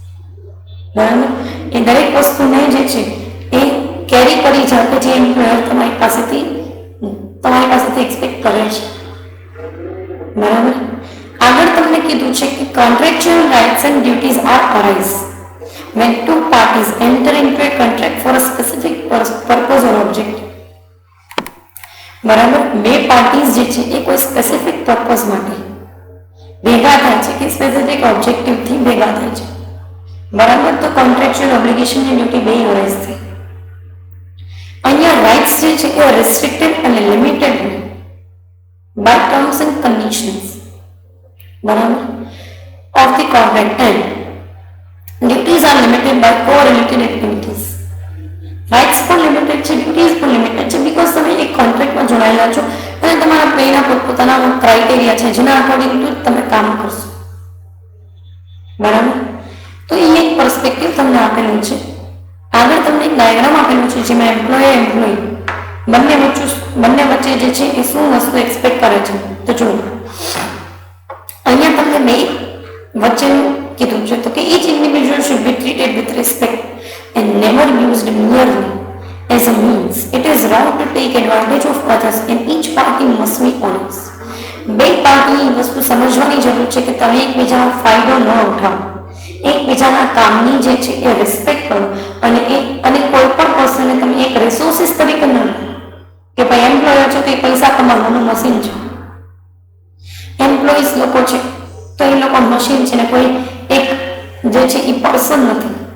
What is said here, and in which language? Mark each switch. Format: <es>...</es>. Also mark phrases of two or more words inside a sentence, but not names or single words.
<gu>બરાબર. એ દરેક વસ્તુને જે છે એ કેરી કરી જાઓ કે જે એમ્પ્લોયર તમારી પાસેથી એક્સપેક્ટ કરે છે. બરાબર. આગળ તમને કીધું છે કે</gu> <en>contractual rights and duties are arise when two parties enter into a contract for a specific purpose or object.</en> <gu>બરાબર. બે પાર્ટીઝ જે છે એ કોઈ સ્પેસિફિક પર્પઝ માટે ભેગા થાય છે કે સ્પેસિફિક ઓબ્જેક્ટિવથી ભેગા થાય છે. બરાબર. તો કોન્ટ્રેક્ચ્યુઅલ ઓબ્લિગેશન અને ડ્યુટી બે અરાઇઝ થઈ. અહીંયા રાઇટ્સ જે છે એ રેસ્ટ્રિક્ટેડ અને લિમિટેડ હોય</gu> <en>by terms and conditions. બરાબર. of the contract and duties are limited by correlated activities.</en> <gu>Rights પણ લિમિટેડ છે, ડ્યુટીઝ પણ લિમિટેડ છે બીકોઝ તમે એક કોન્ટ્રાક્ટમાં જોડાયેલા છો અને તમારા બેના પોતપોતાના ક્રાઇટેરિયા છે જેના</gu> <en>according to</en> <gu>તમે કામ કરશો. બરાબર. તો એ એક પર્સપેક્ટિવ તમને આપેલું છે. આગળ તમને એક ડાયાગ્રામ આપેલું છે જેમાં એમ્પ્લોય બંને વચ્ચે જે છે એ શું વસ્તુ એક્સપેક્ટ કરે છે. તો જુઓ અહીંયા તમને બે વચ્ચેનું કીધું છે તો કે</gu> <en>each individual should be treated with respect and never used merely as a means. It is wrong to take advantage of others and each party must be honest.</en> <gu>બે પાર્ટી વસ્તુ સમજવાની જરૂર છે કે તમે એકબીજાનો ફાયદો ન ઉઠાવો, એકબીજાના કામની જે છે એ રિસ્પેક્ટ કરો અને કોઈ પણ પર્સનને તમે એક રિસોર્સિસ તરીકે ન લો કે ભાઈ એમ્પ્લોયર છે તો એ પૈસા કમાવાનું મશીન છે. એમ્પ્લોઈઝ લોકો છે તો એ લોકો મશીન છે ને કોઈ એક જે છે એ પર્સન નથી.</gu>